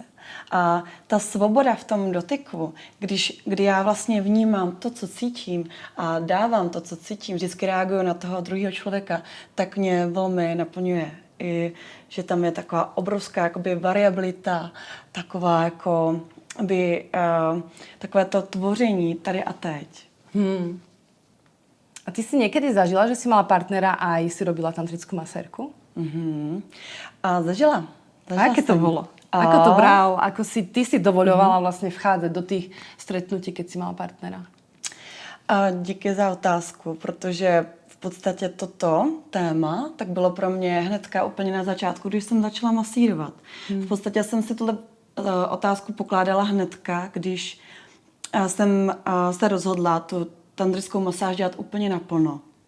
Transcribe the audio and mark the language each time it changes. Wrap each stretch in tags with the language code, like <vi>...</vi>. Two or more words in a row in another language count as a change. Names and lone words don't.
<cs>A ta svoboda v tom dotyku, kdy já vlastně vnímám to, co cítím a dávám to, co cítím, vždycky reaguju na toho druhého člověka, tak mě velmi naplňuje. I že tam je taková obrovská jakoby variabilita, taková jako takové to tvoření tady a teď.</cs> <sk>A ty si niekedy zažila, že si mala partnera a aj si robila tantrickú masérku? A zažila A aké to</sk> <cs>jsem.</cs> <sk>bolo? Ako to bral? Ako si ty si dovoľovala vlastne vchádzať do tých stretnutí, keď si mala partnera?</sk> <cs>A díky za otázku, protože v podstatě toto téma tak bylo pro mě hnedka úplně na začátku, když jsem začala masírovat. V podstatě jsem si tuhle otázku pokládala hnedka, když jsem se rozhodla tu tantrickou masáž dělat úplně naplno.</cs>